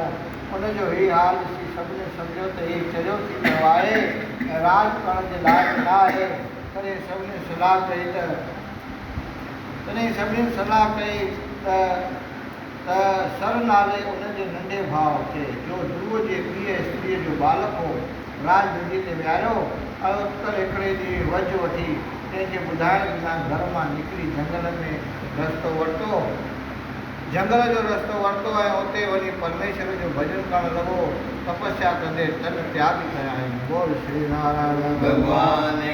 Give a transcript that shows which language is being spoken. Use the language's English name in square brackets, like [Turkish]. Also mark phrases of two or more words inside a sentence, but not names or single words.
[Sindhi] उनजो हीउ हाल ॾिसी सभिनी सम्झो त हीउ चरियो थी वियो आहे ऐं राज करण जे लाइक़ु न आहे। तॾहिं सभिनी सलाह कई त सर नाले उनजे नंढे भाउ खे, जो ध्रुव जे पीउ स्त्रीअ जो बालक हो, राज धुजी ते विहारियो ऐं उत्कल हिकिड़े ॾींहुं वज वठी कंहिंखे ॿुधाइण बिना घर मां निकिरी जंगल जो रस्तो वरितो ऐं उते वञी परमेश्वर जो भॼन करणु लॻो। तपस्या कंदे तन त्याग कया आहिनि। बोल श्री नारायण भॻवान